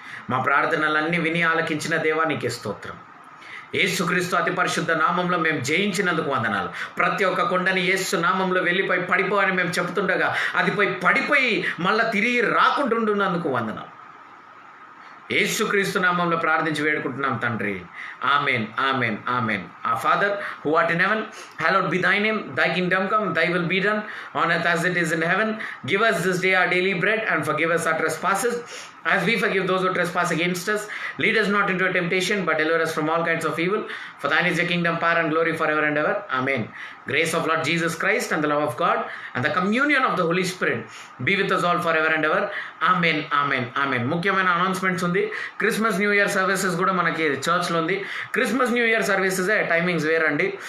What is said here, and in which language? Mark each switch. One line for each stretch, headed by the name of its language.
Telugu: మా ప్రార్థనలన్నీ విని ఆలకించిన దేవా నీకే స్తోత్రం. యేసుక్రీస్తు అతి పరిశుద్ధ నామంలో మేము జయించినందుకు వందనాలు. ప్రతి ఒక్క కొండని యేసు నామంలో వెళ్ళిపోయి పడిపో అని మేము చెప్తుండగా అది పడిపోయి మళ్ళీ తిరిగి రాకుంటుండున్నందుకు వందనాలు. యేసుక్రీస్తు నామంలో ప్రార్థించి వేడుకుంటున్నాం తండ్రి. Amen, amen, amen.
English: Our Father who art in heaven, hallowed be thy name. Thy kingdom come, thy will be done on earth as it is in heaven. Give us this day our daily bread, and forgive us our trespasses as we forgive those who trespass against us. Lead us not into temptation, but deliver us from all kinds of evil. For thine is the kingdom, power, and glory forever and ever. Amen. Grace of Lord Jesus Christ and the love of God and the communion of the Holy Spirit be with us all forever and ever.
Telugu: Amen amen amen. ముఖ్యమైన announcements ఉంది. Christmas new year services కూడా మనకి చర్చ్లో ఉంది. Christmas new year services timings వేరండి.